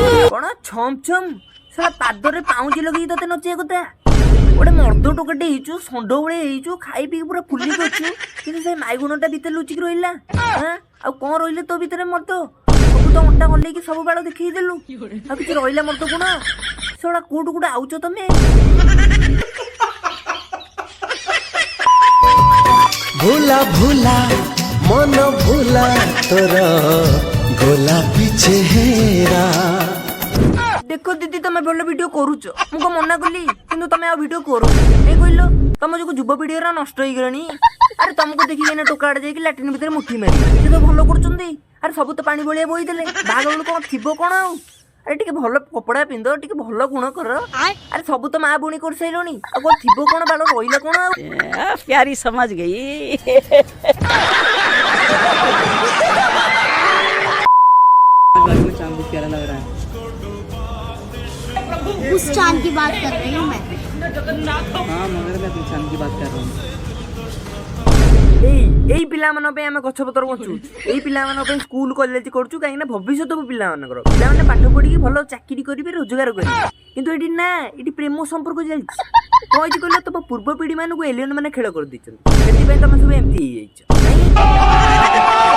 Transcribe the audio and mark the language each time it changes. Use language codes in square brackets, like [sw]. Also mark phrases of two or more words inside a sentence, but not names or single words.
[or] କଣ ଛମ୍ ଛମ୍ ସେଟା ପାଦରେ ପାଉଁଜି ଲଗେଇକି ତତେ ନଚିବା କଥା। ଗୋଟେ ମର୍ଦ ଟୋକାଟେ ହେଇଛୁ, ଷଣ୍ଢ ଭଳିଆ ହେଇଛୁ, ଖାଇ ପିଇକି ପୁରା ଫୁଲିକି ଅଛୁ, କିନ୍ତୁ ସେଇ ମାଇଗୁଣଟା ଭିତରେ ଲୁଚିକି ରହିଲା। ଆଉ କଣ ରହିଲେ ତୋ ଭିତରେ ମର୍ଦ? ସବୁ ତ ଅଣ୍ଟା ହଲେଇକି ସବୁ ବାଳ ଦେଖେଇ ଦେଲୁ, ଆଉ କିଛି ରହିଲା ମର୍ଦ ଗୁଣ? ସେଗୁଡା କୋଉଠୁ ଗୋଟେ ଆଉଛ ତମେ? [hi] भूला भूला मन भूला तोर गोलापी चेहरा। [or] ଦେଖ ଦିଦି ତମେ ଭଲ ଭିଡିଓ କରୁଛ, ମୁଁ କଣ ମନା କଲି? କିନ୍ତୁ ତମେ ଆଉ ଭିଡିଓ କରୁଛ କାଇଁ କହିଲ? ତମ ଯୋଗୁ ଯୁବପିଢିର ନଷ୍ଟ ହେଇଗଲାଣି। ଆରେ ତମକୁ ଦେଖିକି ଏଇନା ଟୋକା ଆଡେ ଯାଇକି ଲାଟ୍ରିନ୍ ଭିତରେ ମୁଠି ମାରି ସେ ତ ଭଲ କରୁଛନ୍ତି। ଆରେ ସବୁ ତ ପାଣି ଭଳିଆ ବୋହିଦେଲେ, ବାହାଘର କଣ ଥିବ କଣ ଆଉ? ଆରେ ଟିକେ ଭଲ କପଡା ପିନ୍ଧ, ଟିକେ ଭଲ ଗୁଣ କର। ଆରେ ସବୁ ତ ମା ବୁଣି କରିସାରିଲଣି, ଆଉ କଣ ଥିବ कौन ବାଳ ରହିଲା कौन ଆଉ? [hi] प्यारी समझ गई। प्यारा लग रहा है। उस चांद की बात कर रही हूँ मैं। हाँ मगर मैं अपनी चांद की बात कर रहा हूँ। [or] ଏଇ ପିଲାମାନଙ୍କ ପାଇଁ ଆମେ ଗଛପତ୍ର ବଞ୍ଚୁ, ଏଇ ପିଲାମାନଙ୍କ ପାଇଁ ସ୍କୁଲ କଲେଜ କରୁଛୁ, କାହିଁକି ନା ଭବିଷ୍ୟତ ପିଲାମାନଙ୍କର, ପିଲାମାନେ ପାଠ ପଢିକି ଭଲ ଚାକିରି କରିବେ, ରୋଜଗାର କରିବେ। କିନ୍ତୁ ଏଠି ନା, ଏଠି ପ୍ରେମ ସମ୍ପର୍କ ଚାଲିଛି। କଣ ହେଇଛି କହିଲ, ତମ ପୂର୍ବ ପିଢି ମାନଙ୍କୁ ଏଲିୟନ ମାନେ ଖେଳ କରିଦେଇଛନ୍ତି, ସେଥିପାଇଁ ତମେ ସବୁ ଏମିତି ହେଇଯାଇଛ।